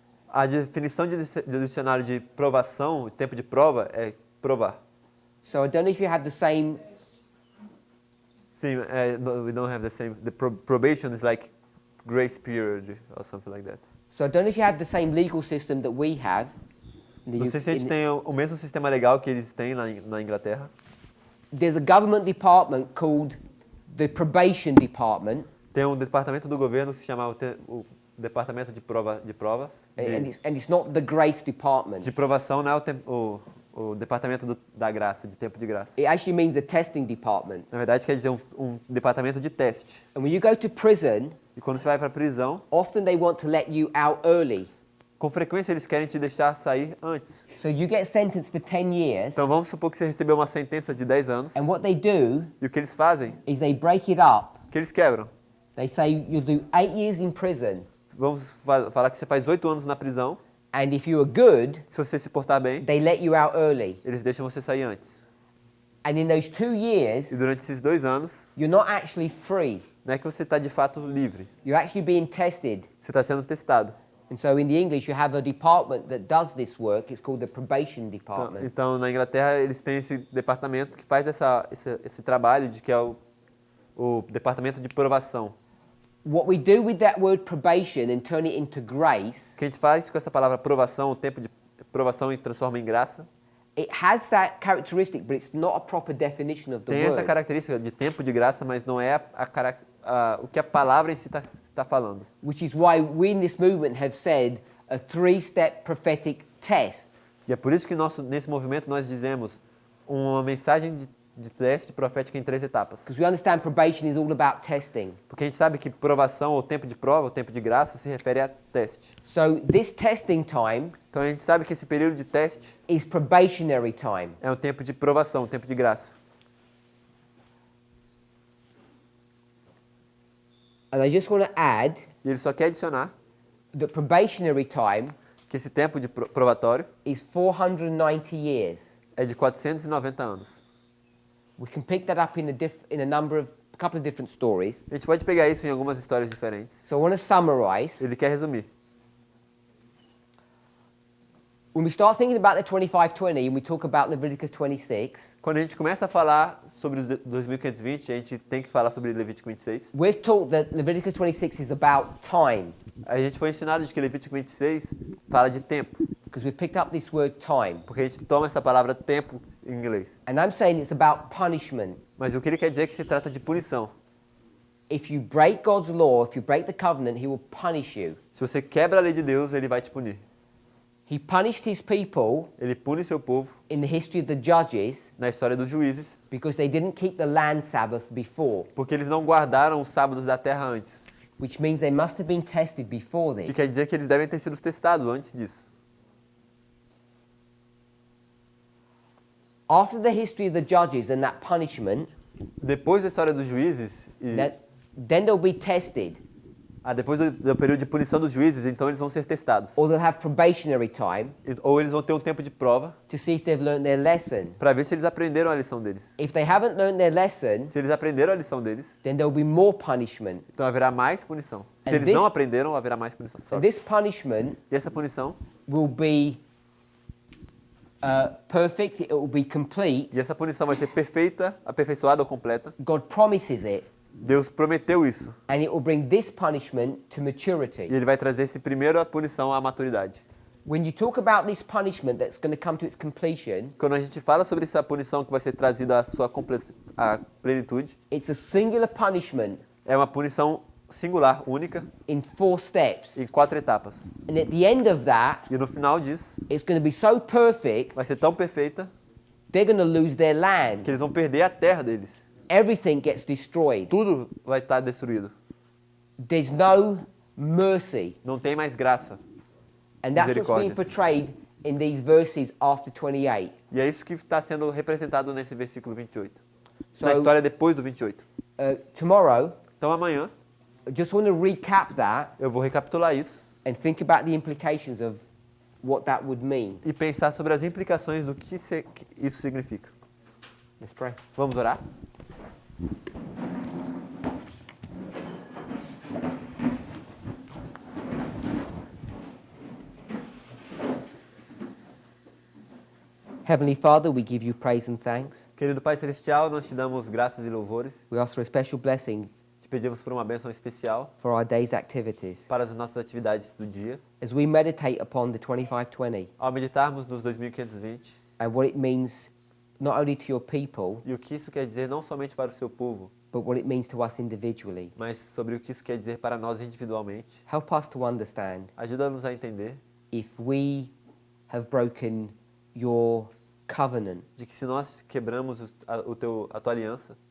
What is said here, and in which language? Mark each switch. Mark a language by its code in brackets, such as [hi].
[pt] A definição do dicionário de provação, tempo de prova, é provar. [en] So I don't know if you have the same. Sim, we don't have the same. The probation is like grace period or something like that. So I don't know if you have the same legal system that we have. [pt] Não sei se a gente tem o mesmo sistema legal que eles têm na Inglaterra. [en] There's a government department called the probation department. [pt] Tem um departamento do governo que se chama o departamento de prova, [en] And it's not the grace department. [pt] de provação, não é o departamento da graça, de tempo de graça. [en] It actually means the testing department. [pt] Na verdade, quer dizer um departamento de teste. [en] And when you go to prison, [pt] E quando você vai para a prisão, [en] often they want to let you out early. [pt] com frequência eles querem te deixar sair antes. [en] So you get sentenced for 10 years. [pt] Então vamos supor que você recebeu uma sentença de 10 anos. [en] And what they do [pt] E o que eles fazem? [en] is they break it up. [pt] O que eles quebram? [en] They say you'll do 8 years in prison. [pt] Vamos falar que você faz 8 anos na prisão. [en] And if you are good, [pt] Se você se portar bem, [en] they let you out early. [pt] eles deixam você sair antes. [en] And in those 2 years, [pt] E durante esses 2 anos, [en] you're not actually free. [pt] não é que você está de fato livre. [en] You're actually being tested. [pt] Você está sendo testado. [en] And so in the English, you have a department that does this work. It's called the probation department. [pt] Então, na Inglaterra, eles têm esse departamento que faz esse trabalho, que é o departamento de provação. [en] What we do with that word probation and turn it into grace, [pt] O que a gente faz com essa palavra provação, o tempo de provação e transforma em graça, [en] it has that characteristic, but it's not a proper definition of the [pt] tem essa [en] word. [pt] característica de tempo de graça, mas não é o que a palavra em si está falando. [en] Which is why we in this movement have said a 3-step prophetic test. [pt] E é por isso que nesse movimento nós dizemos uma mensagem de teste profética em 3 etapas. [en] Because we understand probation is all about testing. [pt] Porque a gente sabe que provação, ou tempo de prova, ou tempo de graça, se refere a teste. [en] So this testing time [pt] Então a gente sabe que esse período de teste [en] is probationary time. [pt] é um tempo de provação, um tempo de graça. [en] And I just want to add [pt] E ele só quer adicionar [en] that probationary time [pt] que esse tempo de provatório [en] is 490 years. [pt] é de 490 anos. [en] We can pick that up in a couple of different stories. [pt] A gente pode pegar isso em algumas histórias diferentes. [en] So I want to summarize. [pt] Ele quer resumir. [en] When we start thinking about the 2520 and we talk about Leviticus 26, [pt] Quando a gente começa a falar sobre os 2520, a gente tem que falar sobre Levítico 26. [en] we've taught that Leviticus 26 is about time, [pt] A gente foi ensinado de que Levítico 26 fala de tempo, [en] because we've picked up this word time. [pt] porque a gente toma essa palavra tempo em inglês. [en] And I'm saying it's about punishment. [pt] Mas o que ele quer dizer é que se trata de punição. [en] If you break God's law, if you break the covenant, he will punish you. [pt] Se você quebra a lei de Deus, ele vai te punir. [en] He punished his people [pt] Ele pune seu povo [en] in the history of the judges [pt] na história dos juízes, [en] because they didn't keep the land Sabbath before, [pt] porque eles não guardaram os sábados da terra antes. [en] which means they must have been tested before [pt] Que [en] this. [pt] quer dizer que eles devem ter sido testados antes disso. [en] After the history of the judges and that punishment, [pt] Depois da história dos juízes, [en] then they'll be tested. [pt] Depois do período de punição dos juízes, então eles vão ser testados. [en] Or they'll have probationary time [pt] Ou eles vão ter um tempo de prova [en] to see if they've learned their lesson. [pt] para ver se eles aprenderam a lição deles. [en] If they haven't learned their lesson, [pt] Se eles aprenderam a lição deles, [en] then there'll be more punishment. [pt] então haverá mais punição. Se [en] And [pt] eles [en] this- [pt] não aprenderam, haverá mais punição. [en] And this punishment [pt] E essa punição, [en] will be perfect, it will be complete. [pt] e essa punição vai ser perfeita, aperfeiçoada ou completa. [en] God promises it, [pt] Deus prometeu isso. [en] and it will bring this punishment to maturity. [pt] E ele vai trazer esse primeiro a punição à maturidade. [en] When you talk about this punishment that's going to come to its completion, [pt] Quando a gente fala sobre essa punição que vai ser trazida à sua à plenitude, [en] it's a singular punishment [pt] é uma punição singular, única, [en] in 4 steps. [pt] em 4 etapas. [en] And at the end of that, [pt] E no final disso, [en] it's going to be so perfect, [pt] vai ser tão perfeita [en] they're going to lose their [pt] que [en] land. [pt] eles vão perder a terra deles. [en] Everything gets destroyed. [pt] Tudo vai estar destruído. [en] There's no mercy. [pt] Não tem mais graça. [en] And that's what's being [pt] Misericórdia. [en] portrayed in these verses after 28. [pt] E é isso que está sendo representado nesse versículo 28. [en] So, [pt] Na história depois do 28. [en] Tomorrow, [pt] Então amanhã [en] I just want to recap that [pt] eu vou recapitular isso [en] and think about the implications of what that would mean. [pt] e pensar sobre as implicações do que isso significa. [en] Let's pray. [pt] Vamos orar? [en] Heavenly Father, we give you praise and thanks. [pt] Querido Pai Celestial, nós te damos graças e louvores. [en] We ask for a special blessing [pt] Te pedimos por uma bênção especial [en] for our day's activities. [pt] para as nossas atividades do dia. [en] As we meditate upon the 2520 [pt] Ao meditarmos nos 2520 [en] and what it means not only to your people, [pt] e o que isso quer dizer não somente para o seu povo, [en] but what it means to us individually. [pt] mas sobre o que isso quer dizer para nós individualmente. [en] Help us to understand [pt] Ajuda-nos a entender [en] if we have broken your covenant, [pt] de que se nós quebramos a tua aliança,